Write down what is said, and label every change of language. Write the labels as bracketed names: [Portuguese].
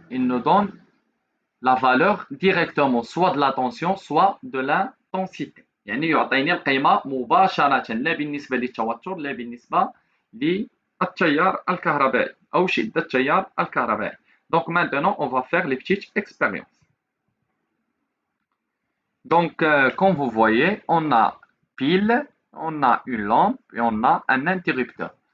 [French] Il nous donne la valeur directement, soit de la tension, soit de l'intensité. [Arabic] يعني يعطيني القيمة مباشرة لا بالنسبة للتوتر لا بالنسبة للتيار الكهربائي أو شدة التيار الكهربائي. [French] Donc maintenant, on va faire les petites expériences. Donc, comme vous voyez, on a pile, on a une lampe et on a un interrupteur.